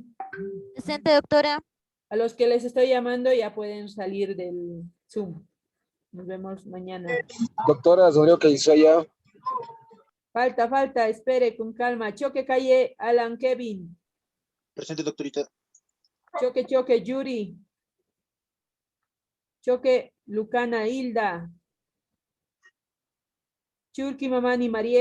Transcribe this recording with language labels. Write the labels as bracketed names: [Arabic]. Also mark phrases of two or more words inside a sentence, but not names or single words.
[Spanish] Presente, doctora. A los que les estoy llamando ya pueden salir del Zoom. Nos vemos mañana. Doctora, Rodrigo Calizaya. Falta, espere con calma. Choque, Calle, Alan, Kevin. Presente, doctorita. Choque, Yuri. Choque, Lucana, Hilda. Churki, Mamani, Mariel.